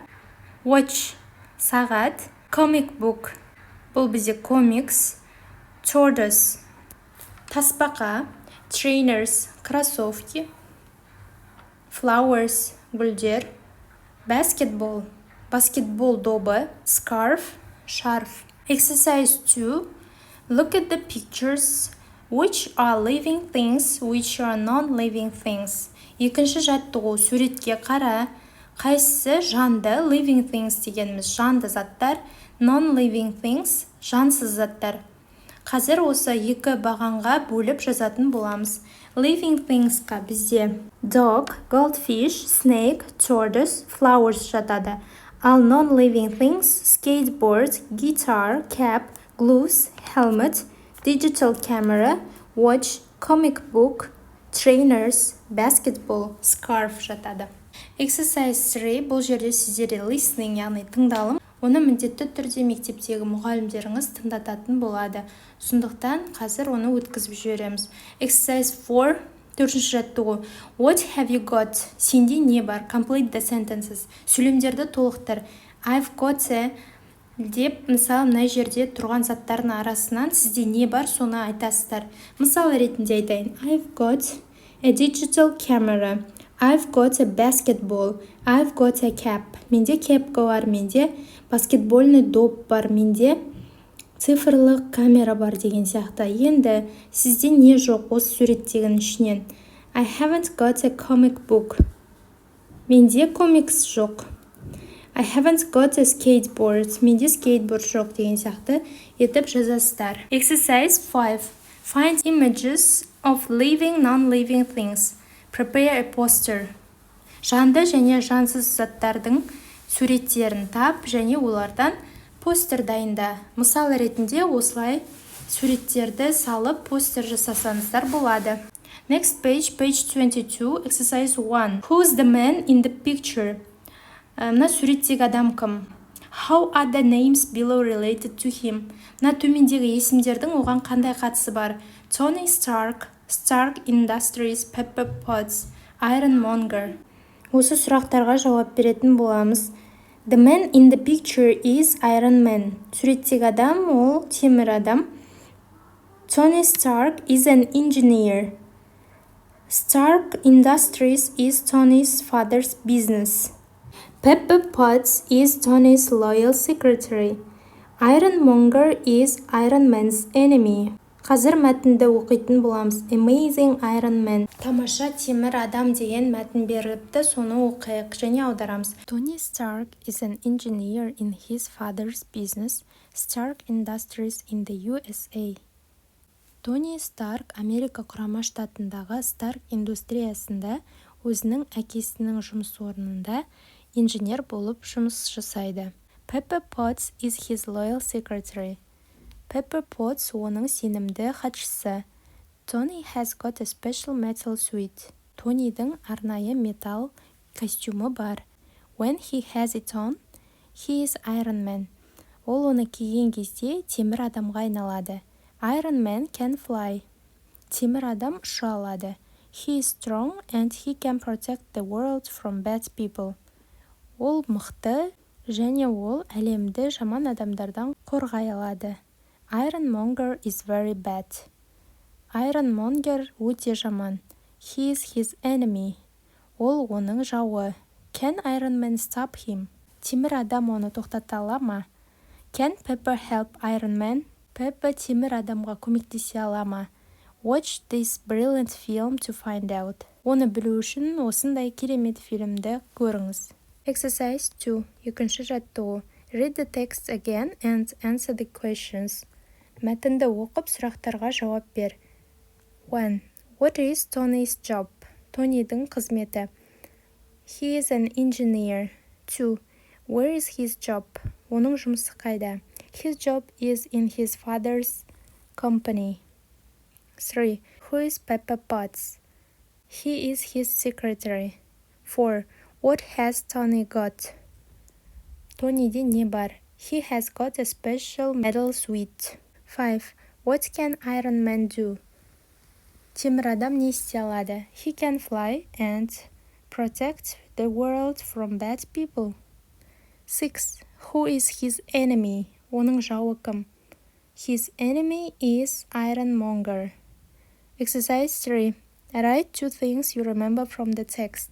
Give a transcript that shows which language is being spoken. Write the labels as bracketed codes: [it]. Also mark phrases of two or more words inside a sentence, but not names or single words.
[kk] Watch, сағат. [en] Comic book, [kk] бұл бізде комикс. Tortoise, тасбақа. Trainers, кроссовки. Flowers, гүлдер. Basketball, баскетбол добы. [en] Scarf, шарф. Exercise 2. Look at the pictures. Which are living things, which are non-living things? [kk] Екінші жаттығу, суретке қара. Қайсысы жанды, [en] living things [kk] дегеніміз жанды заттар, [en] non-living things, [kk] жансыз заттар. Қазір осы екі бағанға бөліп жазатын боламыз. [en] Living thingsқа бізде dog, goldfish, snake, tortoise, flowers жатады. Ал non-living things, skateboard, guitar, cap, gloves, helmet, digital camera, watch, comic book, trainers, basketball, scarf жатады. [kk] Exercise 3, бұл жерде сіздерде listening, яғни тыңдалым. Оны міндетті түрде мектептегі мұғалімдеріңіз тыңдататын болады. Сондықтан қазір оны өткізіп жібереміз. Exercise 4, төртінші жаттығу. [en] What have you got? [kk] Сенде не бар? [en] Complete the sentences. [kk] Сөйлемдерді толықтыр. [en] I've got a [kk] деп, мысалы, мына жерде тұрған заттардың арасынан сізде не бар, соны айтасыздар. Мысал ретінде айтайын. [en] I've got a digital camera. I've got a basketball. I've got a cap. [kk] Менде кепка бар, менде баскетбольный доп бар, менде цифрлық камера бар деген сияқты. Енді сізде не жоқ осы суреттегінің ішінен? [en] I haven't got a comic book. [kk] Менде комикс жоқ. [en] I haven't got a skateboard. [kk] Менде скейтборд жоқ деген сияқты етіп жазасыздар. [en] Exercise 5. Find images of living, non-living things. Prepare a poster. [kk] Жанды және жансыз заттардың суреттерін тап және олардан постер дайында. Мысал ретінде осылай суреттерді салып постер жасасаңыздар болады. [en] Next page, page 22, exercise 1. Who's the man in the picture? [kk] Мына суреттегі адам кім? [en] How are the names below related to him? [kk] Мына төмендегі есімдердің оған қандай қатысы бар? [en] Tony Stark, Stark Industries, Pepper Potts, Ironmonger. [kk] Осы сұрақтарға жауап беретін боламыз. [en] The man in the picture is Iron Man. [kk] Суреттегі адам ол темір адам. [en] Tony Stark is an engineer. Stark Industries is Tony's father's business. Pepper Potts is Tony's loyal secretary. Ironmonger is Iron Man's enemy. [kk] Қазір мәтінді оқитын боламыз. [en] Amazing Iron Man. [kk] Тамаша темір адам деген мәтін беріліпті, соны оқиық және аударамыз. [en] Tony Stark is an engineer in his father's business, Stark Industries in the USA. [kk] Тони Старк Америка құрама штатындағы Stark индустриясында өзінің әкесінің жұмыс орнында инженер болып жұмыс жасайды. [en] Pepper Potts is his loyal secretary. [kk] Pepper Potts оның сенімді хатшысы. [en] Tony has got a special metal suit. [kk] Тонидің арнайы металл костюмы бар. [en] When he has it on, he is Iron Man. [kk] Ол оны киген кезде темір адамға айналады. [en] Iron Man can fly. [kk] Темір адам ұша алады. [en] He is strong and he can protect the world from bad people. [kk] Ол мықты және ол әлемді жаман адамдардан қорғай алады. [en] Ironmonger is very bad. [kk] Ironmonger өте жаман. [en] He is his enemy. [kk] Ол оның жауы. [en] Can Iron Man stop him? [kk] Темір адам оны тоқтата ала ма? [en] Can Pepper help Iron Man? [kk] Pepper темір адамға көмектесе ала ма? [en] Watch this brilliant film to find out. [kk] Оны білу үшін осындай керемет фильмді көріңіз. Exercise 2. Екінші жаттығу. [en] Read the text again and answer the questions. [kk] Мәтінді оқып, сұрақтарға жауап бер. 1. [en] What is Tony's job? [kk] Тонидің қызметі. [en] He is an engineer. 2. Where is his job? [kk] Оның жұмысы қайда? [en] His job is in his father's company. 3. Who is Pepper Potts? He is his secretary. 4. What has Tony got? [kk] Тониде не бар? [en] He has got a special medal suit. 5. What can Iron Man do? [kk] Темір адам не істей алады? [en] He can fly and protect the world from bad people. 6. Who is his enemy? [kk] Оның жауы кім? [en] His enemy is Ironmonger. Exercise 3. Write 2 things you remember from the text.